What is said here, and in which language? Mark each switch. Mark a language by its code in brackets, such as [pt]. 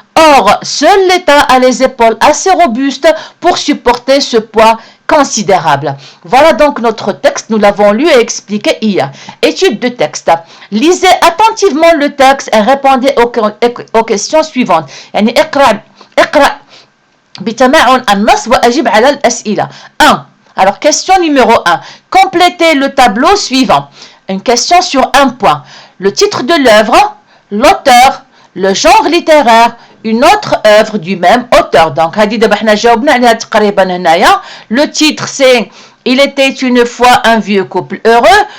[fr] Or, seul l'État a les épaules assez robustes pour supporter ce poids considérable. Voilà donc notre texte, nous l'avons lu et expliqué hier. Étude de texte. Lisez attentivement le texte et répondez aux questions suivantes. [ar] يعني اقرأ بتمعن النص وأجب على الأسئلة. [fr] 1. Alors, question numéro 1. Complétez le tableau suivant. Une question sur un point. Le titre de l'œuvre, l'auteur, le genre littéraire, une autre œuvre du même auteur. Donc, le titre c'est Il était une fois un vieux couple heureux.